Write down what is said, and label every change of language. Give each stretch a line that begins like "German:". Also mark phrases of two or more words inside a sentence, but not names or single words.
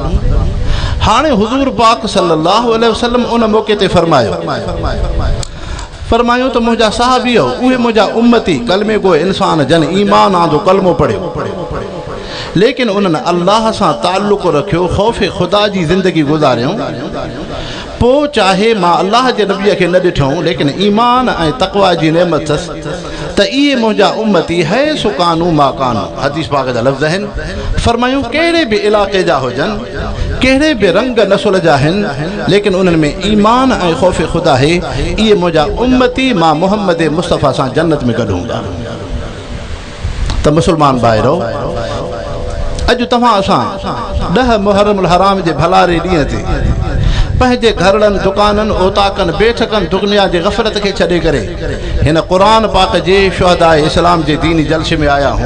Sindhi: हाणे हुज़ूर पाक
Arabic: صلى الله عليه وسلم
Sindhi: उन मौक़े ते फरमायो त मुंहिंजा सहाबीअ, उहे मुंहिंजा उम्मती, कलमे गो इंसान जन ईमान आंदो कलमो पढ़ियो, लेकिन उन्हनि अल्लाह सां ताल्लुक़ रखियो, ख़ौफ़ ख़ुदा जी ज़िंदगी गुज़ारियूं। पोइ चाहे मां अल्लाह जे नबीअ खे न ॾिठूं, लेकिन ईमान ऐं तक़वा जी नेमत अथसि, त इहे मुंहिंजा उम्मती है सुकानू मा कानू। हदीस पाक जा लफ़्ज़ आहिनि। फरमायूं, कहिड़े बि इलाइक़े जा हुजनि, कहिड़े बि रंग नसुल जा आहिनि, लेकिन उन्हनि में ईमान ऐं ख़ौफ़ ख़ुदा आहे, इहे मुंहिंजा उम्मती मां मुहम्मद मुस्तफ़ा सां जन्नत में गॾु हूंदा। त मुस्लमान भाइरो, अॼु तव्हां असां 10 मुहर्रम हराम जे भलारे ॾींहं ते पंहिंजे घरनि, दुकाननि, ओताकनि, बैठकनि, दुनिया जे गफ़लत खे छॾे करे हिन क़ुरान पाक जे शुहदाए इस्लाम जे दीनी जलसे में आया हूं।